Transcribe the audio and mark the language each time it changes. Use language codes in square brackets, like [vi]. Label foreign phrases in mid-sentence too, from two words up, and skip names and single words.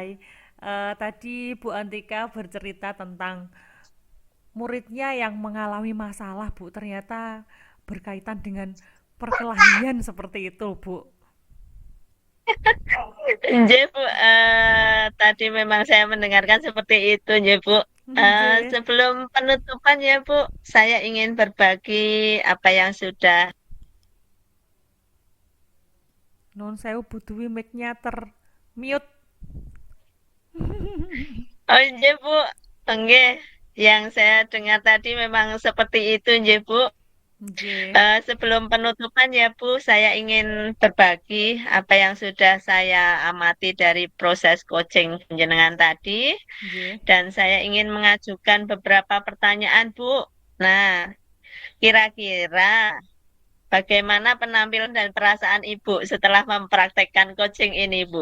[id] Tadi Bu Antika bercerita tentang muridnya yang mengalami masalah, Bu. Ternyata berkaitan dengan perkelahian seperti itu, Bu. Nggih, Bu, tadi memang saya mendengarkan seperti itu, nggih, Bu. Nggih. Sebelum penutupan ya, Bu, saya ingin berbagi apa yang sudah. [jv] Nuwun sewu [id] Bu Dwi, mic-nya mute. Oh, nggih, Bu. Nggih, yang saya dengar tadi memang seperti itu, nggih, Bu. Nggih. Sebelum penutupan ya Bu, saya ingin berbagi apa yang sudah saya amati dari proses coaching penjenengan tadi, Nggih. dan saya ingin mengajukan beberapa pertanyaan Bu. Nah, kira-kira bagaimana penampilan dan perasaan Ibu setelah mempraktekkan coaching ini Bu?